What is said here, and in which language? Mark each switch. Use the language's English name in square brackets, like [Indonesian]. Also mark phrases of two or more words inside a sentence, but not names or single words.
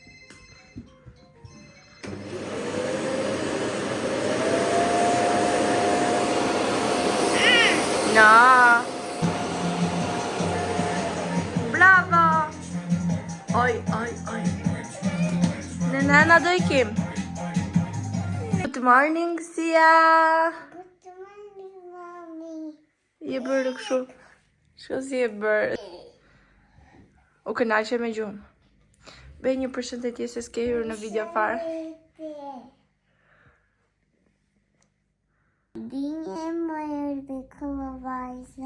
[Albanian] Na. Bravo. Oj. Në nëna do ikim. [English] Good morning, Sia. Good morning, mommy. [Albanian] Je bërë kështu. Shko si je bërë. U kënaqe me gjumë. Bëj një përshëndetje se s'ke hyrë në video fare. Dinje më erdhi vajze.